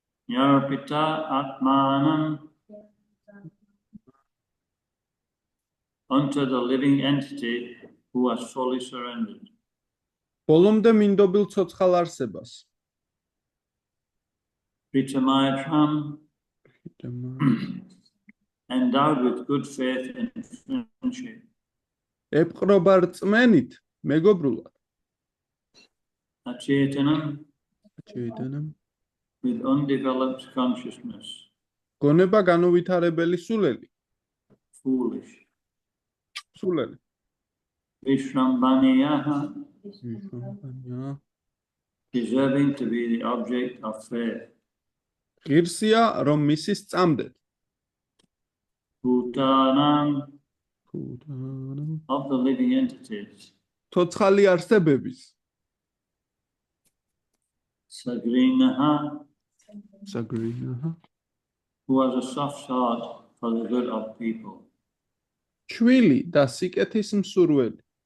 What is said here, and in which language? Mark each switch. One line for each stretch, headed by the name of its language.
Sanskrit: Yarpita Atmanam
English: unto the living entity who has fully surrendered.
Georgian: ბოლომდე მინდობილ ცოცხალ არსებას
English: Pritamayatram endowed with good faith and friendship.
Georgian: ეპყრობა რწმენით მეგობრულად
Sanskrit: Achetanam ჩეიტანამ
English: with undeveloped consciousness.
Georgian: გონება განუვითარებელი სულელი
English: Foolish.
Georgian: სულელი.
Sanskrit: Vishrambaniyaha, ვიშრამბანია.
English: deserving to be the object of faith.
Georgian: ღირსია, რომ მისი სწამდეთ.
Sanskrit: Bhutanam ქუთანამ.
English: of the living entities.
Georgian: ცოცხალი არსებების.
Sanskrit: Sagrinaha, საგრინა.
English: who has a soft heart for the good of people.
Georgian: ჩვილი და სიკეთის მსურველი.